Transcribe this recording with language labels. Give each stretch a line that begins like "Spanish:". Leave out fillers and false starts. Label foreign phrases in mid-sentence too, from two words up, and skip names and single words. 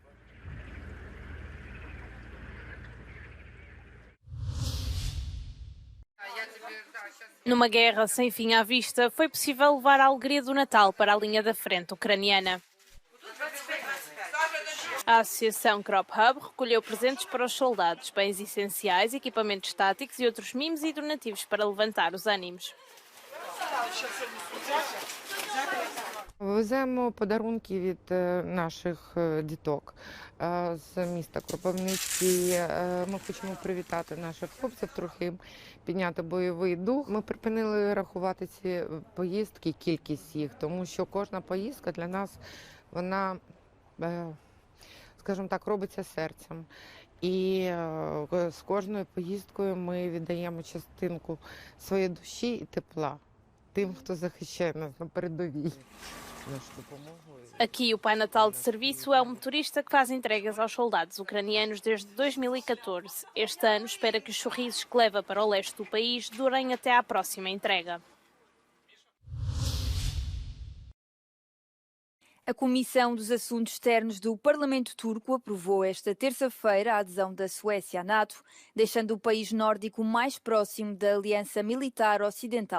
Portuguese: Numa guerra sem fim à vista, foi possível levar a alegria do Natal para a linha da frente ucraniana. A associação Crop Hub recolheu presentes para os soldados, bens essenciais, equipamentos táticos e outros mimos e donativos para levantar os ânimos.
Ukrainian: Веземо подарунки від наших діток з міста Кропивницький. Ми хочемо привітати наших хлопців, трохи їм підняти бойовий дух. Ми припинили рахувати ці поїздки, кількість їх, тому що кожна поїздка для нас, вона, скажімо так, робиться серцем. І з кожною поїздкою ми віддаємо частинку своєї душі і tepla тим, хто захищає нас на передовій.
Portuguese: Aqui, o Pai Natal de Serviço é um motorista que faz entregas aos soldados ucranianos desde 2014. Este ano espera que os sorrisos que leva para o leste do país durem até à próxima entrega. A Comissão dos Assuntos Externos do Parlamento Turco aprovou esta terça-feira a adesão da Suécia à NATO, deixando o país nórdico mais próximo da Aliança Militar Ocidental.